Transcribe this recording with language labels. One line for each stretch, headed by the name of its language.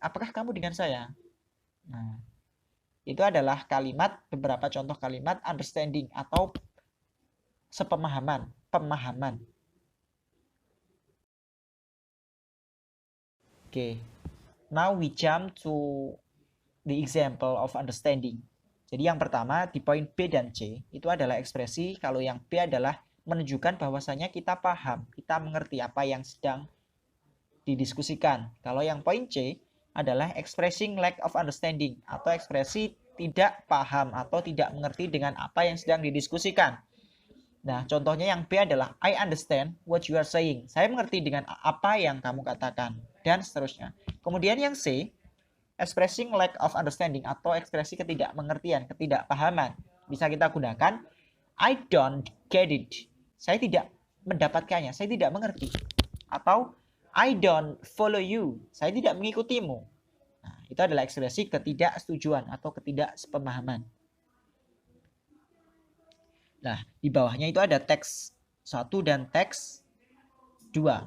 Indonesian: Apakah kamu dengan saya? Nah, itu adalah kalimat, beberapa contoh kalimat understanding atau sepemahaman, pemahaman.
English: Oke, now we jump to the example of understanding.
Indonesian: Jadi yang pertama di poin B dan C itu adalah ekspresi, kalau yang B adalah menunjukkan bahwasanya kita paham, kita mengerti apa yang sedang didiskusikan. Kalau yang poin C adalah
English: expressing lack of understanding
Indonesian: atau ekspresi tidak paham atau tidak mengerti dengan apa yang sedang didiskusikan. Nah, contohnya yang B adalah
English: I understand what you are saying.
Indonesian: Saya mengerti dengan apa yang kamu katakan dan seterusnya. Kemudian yang C,
English: expressing lack of understanding
Indonesian: atau ekspresi ketidakmengertian, ketidakpahaman. Bisa kita gunakan
English: I don't get it.
Indonesian: Saya tidak mendapatkannya, saya tidak mengerti. Atau
English: I don't follow you.
Indonesian: Saya tidak mengikutimu. Nah, itu adalah ekspresi ketidaksetujuan atau ketidaksepemahaman. Nah, di bawahnya itu ada teks 1 dan teks 2.